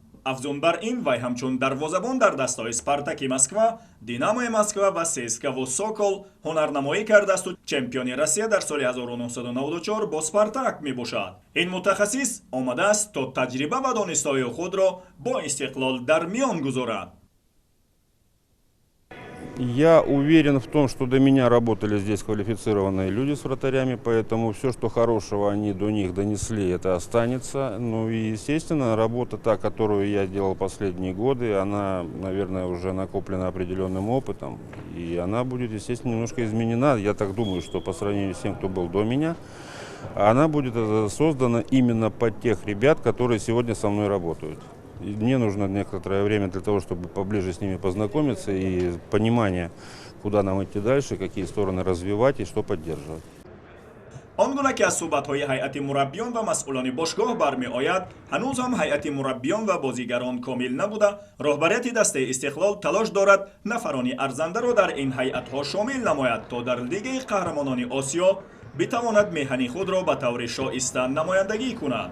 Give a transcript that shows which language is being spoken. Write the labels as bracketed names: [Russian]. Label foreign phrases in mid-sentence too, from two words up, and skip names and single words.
[Persian] افزون بر این وی همچون دروازه‌بان در دسته های اسپارتاک مسکو، دینامو مسکو و سیسکا و سوکول هنرنمایی کرده است و چمپیون روسیه در سال 1994 با اسپارتاک می باشد. این متخصص آمده است تا تجربه و دانش‌های خود را با استقلال در میان گذارد. [Russian] Я уверен в том, что до меня работали здесь квалифицированные люди с вратарями, поэтому все, что хорошего они до них донесли, это останется. Ну и, естественно, работа та, которую я делал последние годы, она, наверное, уже накоплена определенным опытом, и она будет, естественно, немножко изменена. Я так думаю, что по сравнению с тем, кто был до меня, она будет создана именно под тех ребят, которые сегодня со мной работают. И мне нужно некоторое время для того, чтобы поближе с ними познакомиться и понимание, куда нам идти дальше, какие стороны развивать и что поддерживать. [Persian] آنگونه که از صحبت‌های هیئت مربیان و مسئولان باشگاه برمی آید، هنوز هم هیئت مربیان و بازیگران کامل نبوده. رهبریت دسته استقلال تلاش دارد نفرانی ارزنده را در این هیئت‌ها شامل نماید تا در لیگ قهرمانان آسیا بتواند میهن خود را به طور شایسته نمایندگی کند.